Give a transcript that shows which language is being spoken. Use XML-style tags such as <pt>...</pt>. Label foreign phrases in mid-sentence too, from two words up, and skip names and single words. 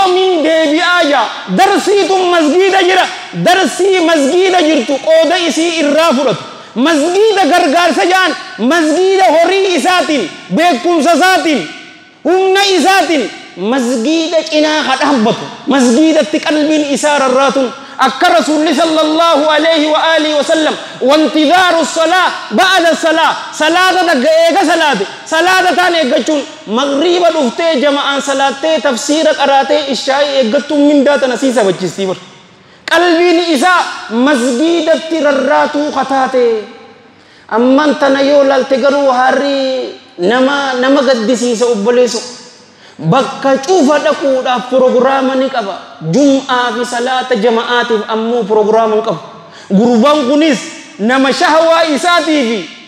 <om>min deebi'aa jaa darsiitun masjida jira darsii masjida jirtu qooda isii irraa fudhatu masjida gargaarsa jaan masjida horii isaatiin beekumsa isaatiin humna isaatiin masjida cinaa kadhabbatu masjidatti qalbiin isaa rarraatun akka rasuulli</om> <ar>صلى الله عليه وعلى آله وسلم</ar> <om>wantidaaru</om> <ar>صلاة بعد صلاة</ar> <om>salaata daga eega salaata taan eeggachuun magriiba dhuftee jama'aan salaattee tafsiira qaraatee ishaa'ii eeggattuun mindaa tana sii sabachiistii bar qalbiin isaa masjidatti rarraatuu kataate amman tana yoo laalte garuu harri nama gaddisiisa obboleessu bakka cufa dhaquudhaaf proogiraama ni qaba jum'aa fi salaata jama'aatiif ammoo proogiraama hin qabu gurbaan kunis nama shahawaa isaatii fi</om>